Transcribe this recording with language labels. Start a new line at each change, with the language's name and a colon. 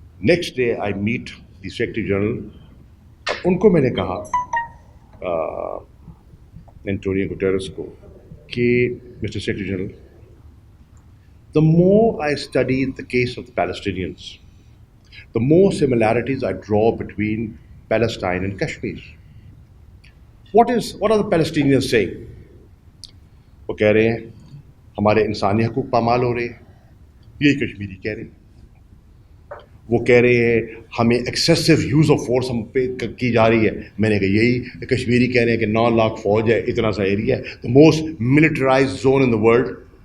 English: next day I meet the secretary general,
Urdu: اور ان کو میں نے کہا اینٹونیو گوٹیرس کو کہ
English: Mr secretary general, the more I study the case of the Palestinians, the more similarities I draw between Palestine and Kashmir. What are the Palestinians saying?
Urdu: وہ کہہ رہے ہیں ہمارے انسانی حقوق پامال ہو رہے ہیں, یہی کشمیری کہہ رہے ہیں. وہ کہہ رہے ہیں ہمیں ایکسیسو یوز آف فورس ہم پہ کی جا رہی ہے. میں نے کہا یہی کشمیری کہہ رہے ہیں کہ 9 لاکھ فوج ہے, اتنا سا ایریا ہے,
English: the most militarized zone in the world.